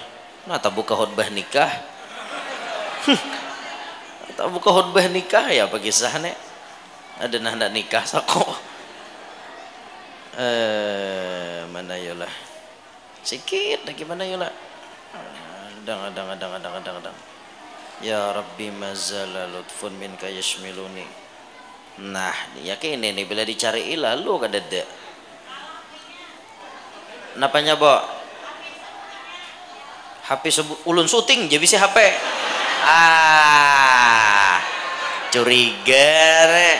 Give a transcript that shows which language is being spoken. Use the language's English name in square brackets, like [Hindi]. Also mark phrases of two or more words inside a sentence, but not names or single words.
[Banjar] Nah tak buka khutbah nikah. Tak buka khutbah nikah ya apa kisah nih, ada nah nikah sako. Mana yulah sikit lagi, mana yulah. Adang. [Arabic] يا ربي ما زال لطف منك يشملني. [Banjar] Nah yakin ini bila dicari lalu kadada napanya bo HP ulun syuting jadi bisa HP curiga nih.